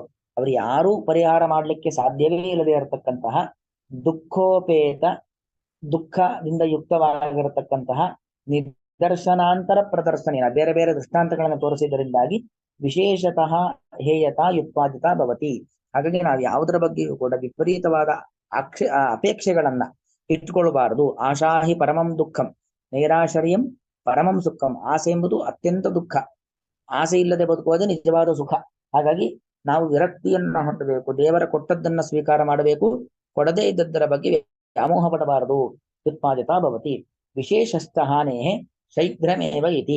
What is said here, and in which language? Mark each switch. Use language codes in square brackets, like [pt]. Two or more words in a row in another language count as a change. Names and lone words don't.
[kn] ಅವರು ಯಾರೂ ಪರಿಹಾರ ಮಾಡಲಿಕ್ಕೆ ಸಾಧ್ಯವೇ ಇಲ್ಲದೆ ಇರತಕ್ಕಂತಹ ದುಃಖೋಪೇತ, ದುಃಖದಿಂದ ಯುಕ್ತವಾಗಿರತಕ್ಕಂತಹ ನಿದರ್ಶನಾಂತರ ಪ್ರದರ್ಶನಿನ ಬೇರೆ ಬೇರೆ ದೃಷ್ಟಾಂತಗಳನ್ನು ತೋರಿಸಿದ್ದರಿಂದಾಗಿ [sa] ವಿಶೇಷತಃ ಹೇಯತಾ ಯುತ್ಪಾದಿತ ಭವತಿ. [kn] ಹಾಗಾಗಿ ನಾವು ಯಾವುದರ ಬಗ್ಗೆಯೂ ಕೂಡ ವಿಪರೀತವಾದ ಅಪೇಕ್ಷೆಗಳನ್ನ ಇಟ್ಟುಕೊಳ್ಳಬಾರದು. [sa] ಆಶಾಹಿ ಪರಮಂ ದುಃಖಂ ನೈರಾಶ್ಚರ್ಯಂ ಪರಮಂ ಸುಖಂ. [kn] ಆಸೆ ಎಂಬುದು ಅತ್ಯಂತ ದುಃಖ, ಆಸೆ ಇಲ್ಲದೆ ಬದುಕುವುದು ನಿಜವಾದ ಸುಖ. ಹಾಗಾಗಿ ನಾವು ವಿರಕ್ತಿಯನ್ನ ಹೊಂದಬೇಕು, ದೇವರ ಕೊಟ್ಟದ್ದನ್ನ ಸ್ವೀಕಾರ ಮಾಡಬೇಕು, ಕೊಡದೇ ಇದ್ದದ್ದರ ಬಗ್ಗೆ ವ್ಯಾಮೋಹ ಪಡಬಾರದು. [sa] ಉತ್ಪಾದಿತ ಭವತಿ ವಿಶೇಷಸ್ಥ ಹಾನೇ ಶೀಘ್ರಮೇವ ಇತಿ.